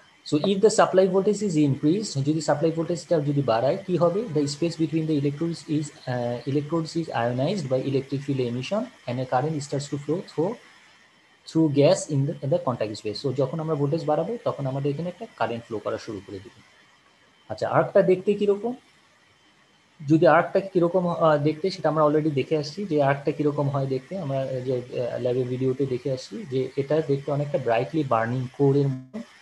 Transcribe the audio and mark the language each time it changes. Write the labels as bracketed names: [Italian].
[English] So if the supply voltage is increased, [Bangla] যদি supply ভোল্টেজটা যদি বাড়ায় কি হবে? [English] The space between the electrodes is ionized by electric field emission and a current starts to flow through gas in the contact space. [Bangla] So যখন আমরা voltage বাড়াবো তখন আমাদের এখানে একটা কারেন্ট ফ্লো করা শুরু করে দেবে। আচ্ছা, আর্কটা দেখতে কিরকম? যদি আর্কটা কিরকম দেখতে সেটা আমরা অলরেডি দেখে আসছি, যে আর্কটা কিরকম হয় দেখতে আমরা যে ল্যাবের ভিডিওতে দেখে আসছি, যে এটা দেখতে অনেকটা ব্রাইটলি বার্নিং কোরের মতো।